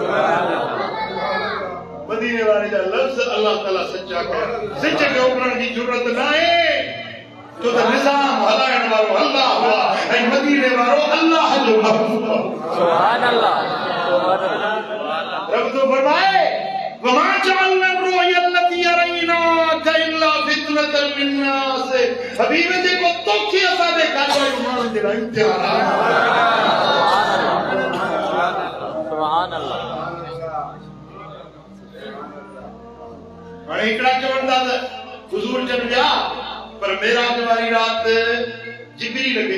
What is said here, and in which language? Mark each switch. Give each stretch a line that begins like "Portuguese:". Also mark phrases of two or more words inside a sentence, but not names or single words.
Sindhi: मदीने वारे जा लफ़्ज़ अल्लाह ताला सच्चा कया सिज खे उभरण जी ज़रूरत न आहे छो त निज़ाम हलाइण वारो अल्लाह हुआ ऐं मदीने वारो अल्लाह जो महबूब
Arabic: سبحان الله
Sindhi: रब तो फरमाए
Arabic: وما جعلنا الرؤيا التي أريناك إلا فتنة للناس
Sindhi: हबीब जेको तोखे असां ॾेखारियो माण्हुनि जे लाइ इम्तिहान आहे
Arabic: سبحان الله
Sindhi: हाणे हिकिड़ा चवनि था त हुज़ूर जन विया पर मेराज वारी रात जिब्रील खे